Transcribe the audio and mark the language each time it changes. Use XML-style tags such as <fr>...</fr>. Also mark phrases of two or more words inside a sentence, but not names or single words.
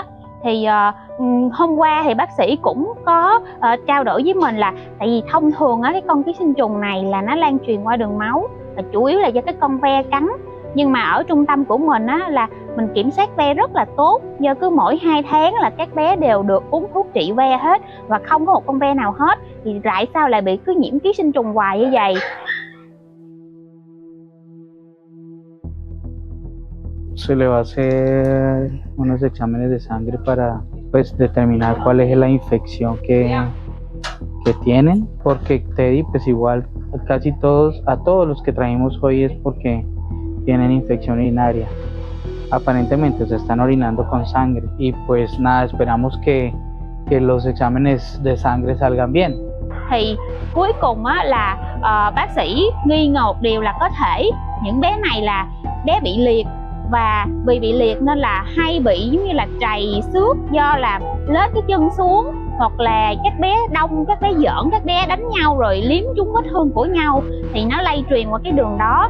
<vi>Thì hôm qua thì bác sĩ cũng có trao đổi với mình là tại vì thông thường á, cái con ký sinh trùng này là nó lan truyền qua đường máu, là chủ yếu là do cái con ve cắn. Nhưng mà ở trung tâm của mình á, là mình kiểm soát ve rất là tốt, do cứ mỗi 2 tháng là các bé đều được uống thuốc trị ve hết và không có một con ve nào hết, thì tại sao lại bị cứ nhiễm ký sinh trùng hoài như vậy?</vi> <es>Se le va a hacer unos exámenes de sangre para pues determinar cuál es la infección que tienen, porque Teddy pues igual casi a todos los que trajimos hoy es porque tienen infección urinaria. Aparentemente se están orinando con sangre y pues nada, esperamos que los exámenes de sangre salgan bien.</es> <vi>Thì cuối cùng á, là bác sĩ nghi ngờ một điều là có thể những bé này là bé bị liệt, và vì bị liệt nên là hay bị giống như là trầy xước do là lết cái chân xuống, hoặc là các bé đông, các bé giỡn, các bé đánh nhau rồi liếm trúng vết thương của nhau thì nó lây truyền qua cái đường đó.</vi>